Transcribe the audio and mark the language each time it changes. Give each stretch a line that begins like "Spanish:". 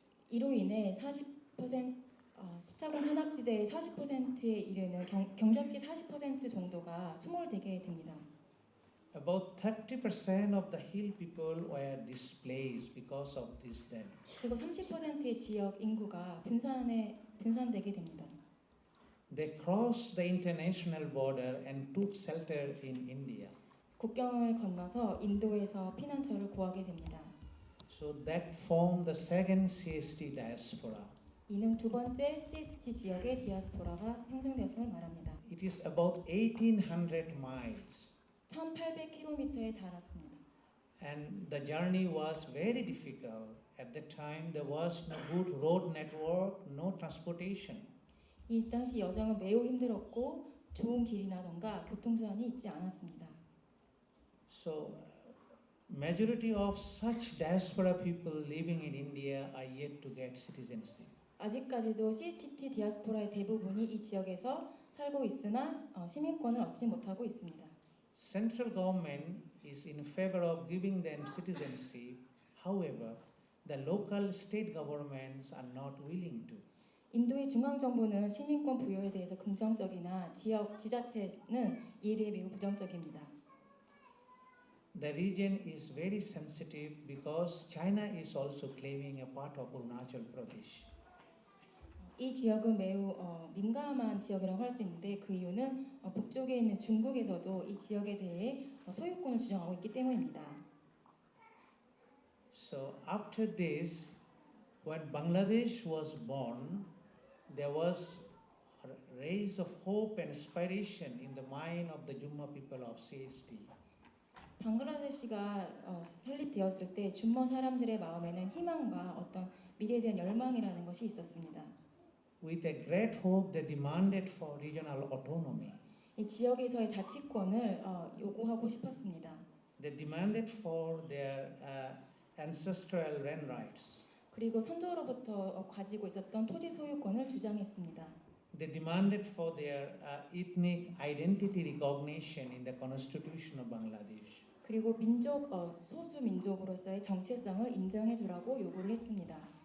Korean: 이로 인해 40% 산악지대의 40%에 이르는 경작지 40% 정도가 소멸되게 됩니다.
English: About 30% of the hill people were displaced because of this dam.
Korean: 그리고 30%의 지역 인구가 분산되게 됩니다.
English: they crossed the international border and took shelter in India.
Korean: 국경을 건너서 인도에서 피난처를 구하게 됩니다.
English: So that formed the second CST diaspora.
Korean: 이는 두 번째 CST 지역의 디아스포라가 형성되었음을 말합니다.
English: It is about 1800 miles
Korean: 1800km에 달았습니다.
English: and the journey was very difficult. At the time there was no good road network, no transportation.
Korean: 이 당시 여정은 매우 힘들었고 좋은 길이라던가 교통수단이 있지 않았습니다.
English: So majority of such diaspora people living in India are yet to get citizenship.
Korean: 아직까지도 CST 디아스포라의 대부분이 이 지역에서 살고 있으나 시민권을 얻지 못하고 있습니다.
English: Central government is in favor of giving them citizenship. However, the local state governments are not willing to.
Korean: 인도의 중앙 정부는 시민권 부여에 대해서 긍정적이나 지역 지자체는 이에 대해 매우 부정적입니다.
English: The region is very sensitive because China is also claiming a part of Arunachal Pradesh.
Korean: 이 지역은 매우 민감한 지역이라고 할 수 있는데 그 이유는 북쪽에 있는 중국에서도 이 지역에 대해 소유권을 주장하고 있기 때문입니다.
English: So after this, when Bangladesh was born, there was a rays of hope and aspiration in the mind of the Jumma people of CST.
Korean: 방글라데시가 설립되었을 때 준머 사람들의 마음에는 희망과 어떤 미래에 대한 열망이라는 것이 있었습니다.
English: With a great hope, they demanded for regional autonomy.
Korean: 이 지역에서의 자치권을 요구하고 싶었습니다.
English: They demanded for their ancestral land rights.
Korean: 그리고 선조로부터 가지고 있었던 토지 소유권을 주장했습니다.
English: They demanded for their ethnic identity recognition in the constitution of Bangladesh.
Korean: 그리고 민족 소수 민족으로서의 정체성을 인정해 주라고 요구를 했습니다.